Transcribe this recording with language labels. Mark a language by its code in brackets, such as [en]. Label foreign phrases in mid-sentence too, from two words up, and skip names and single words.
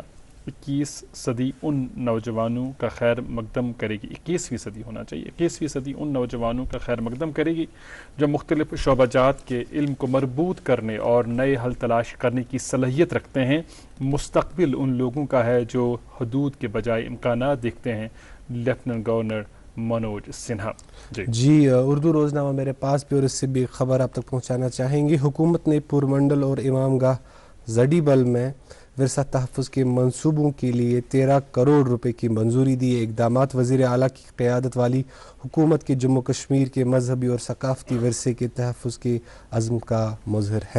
[ur] 21 صدی ان نوجوانوں کا خیر مقدم کرے گی، 21ویں صدی ہونا چاہیے، 21ویں صدی ان نوجوانوں کا خیر مقدم کرے گی جو مختلف شعبہ جات کے علم کو مربوط کرنے اور نئے حل تلاش کرنے کی صلاحیت رکھتے ہیں. مستقبل ان لوگوں کا ہے جو حدود کے بجائے امکانات دیکھتے ہیں. لیفٹیننٹ گورنر منوج سنہا. جی اردو روزنامہ میرے پاس بھی اور اس سے بھی خبر آپ تک پہنچانا چاہیں گے. حکومت نے پورمنڈل اور امام گاہ زڈیبل میں ورثہ تحفظ کے منصوبوں کے لیے 13 کروڑ روپے کی منظوری دی. اقدامات وزیر اعلیٰ کی قیادت والی حکومت کے جموں کشمیر کے مذہبی اور ثقافتی ورثے کے تحفظ کے عزم کا مظہر ہے.